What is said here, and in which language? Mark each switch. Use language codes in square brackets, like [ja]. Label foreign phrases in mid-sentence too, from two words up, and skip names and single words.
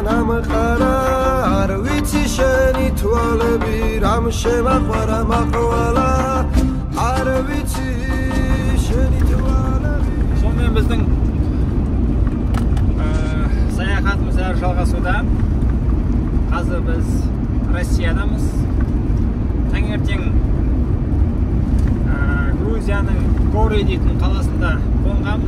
[ka] ამყარა არ ვიცი შენი თვალები რამ შემაყვარა მაყვალა არ ვიცი შენი თვალები [kk] сонымен біздің саяхатымыз әлі жалғасуда. Қазір біз Россиядамыз. Таңертең Грузияның Гори дейтін қаласында қонғанбыз.